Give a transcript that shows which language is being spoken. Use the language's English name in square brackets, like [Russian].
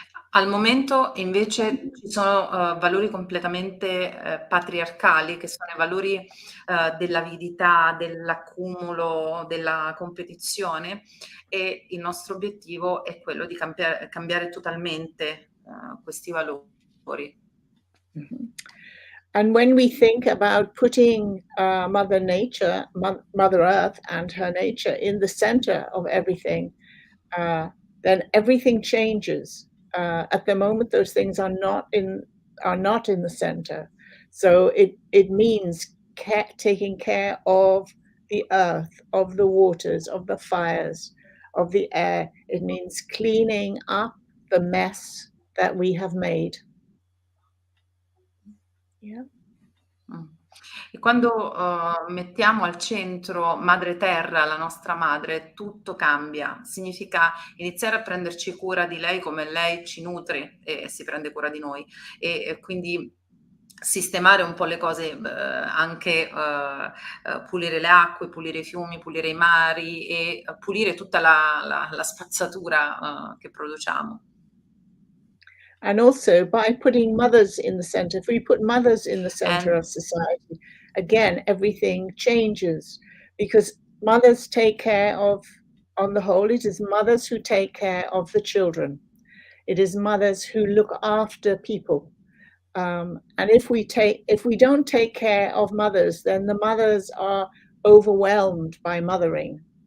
[Italian] Al momento invece ci sono valori completamente patriarcali, che sono i valori dell'avidità, dell'accumulo, della competizione e il nostro obiettivo è quello di cambiare totalmente questi valori. Mm-hmm. [English] And when we think about putting Mother Nature, Mother Earth and her nature in the center of everything, then everything changes. At the moment, those things are not in the center. So it means taking care of the earth, of the waters, of the fires, of the air. It means cleaning up the mess that we have made. Yeah. [Italian] E quando mettiamo al centro Madre Terra, la nostra madre, tutto cambia. Significa iniziare a prenderci cura di lei come lei ci nutre e si prende cura di noi. E quindi sistemare un po' le cose, anche pulire le acque, pulire i fiumi, pulire i mari e pulire tutta la spazzatura che produciamo. [English] And also by putting mothers in the center, if we put mothers in the center of society, again, everything changes because mothers take care of, on the whole, it is mothers who take care of the children. It is mothers who look after people. And if we don't take care of mothers, then the mothers are overwhelmed by mothering.